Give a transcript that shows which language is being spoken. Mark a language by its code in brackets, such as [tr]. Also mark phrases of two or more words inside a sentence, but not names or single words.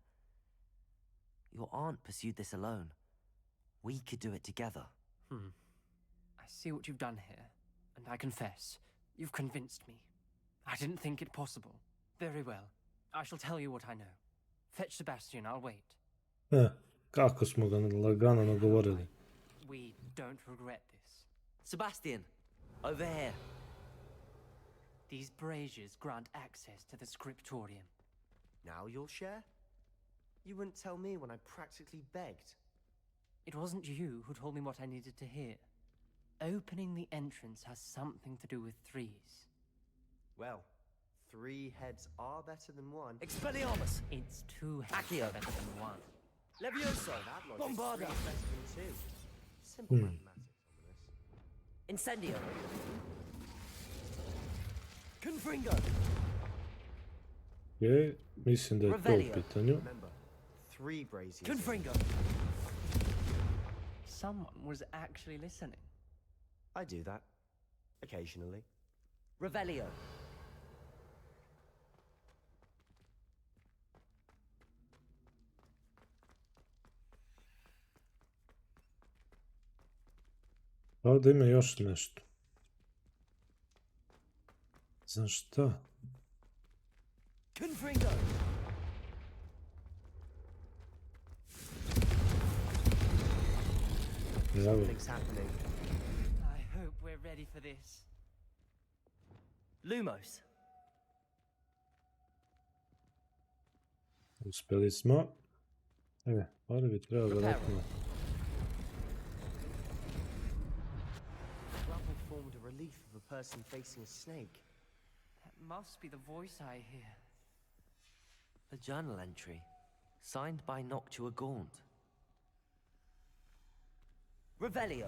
[en] Your aunt pursued this alone. We could do it together. I see what you've done here, and I confess, you've convinced me. I didn't think it possible. Very well. I shall tell you what I know. Fetch Sebastian, I'll wait. [bs] Kako smo ga lagano nagovorili. [en] We don't regret this. Sebastian, over here. These braziers grant access to the scriptorium. Now you'll share? You wouldn't tell me when I practically begged. It wasn't you who told me what I needed to hear. Opening the entrance has something to do with threes. Well, 3 heads are better than 1. Expelliarmus! It's 2 heads Accio. better than 1. Levioso! That logic, Bombarda! 3 is better than 2. Simple mathematics, Ominous. Incendio! Confringo! [bs] Mislim da je to u [en] Revelio. [bs] pitanju. [en] Remember, 3 braziers. Confringo! Someone was actually listening. I do that. Occasionally. Revelio! [bs] Ovdje ima još nešto. Za šta? [en] Confringo! [bs] Evo, [en] Something's happening. I hope we're ready for this. Lumos! [bs] uspjeli smo. Ali bi trebalo vjerojatno. [en] Rubble formed a relief of a person facing a snake. That must be the voice I hear. A journal entry, signed by Noctua Gaunt. Revelio!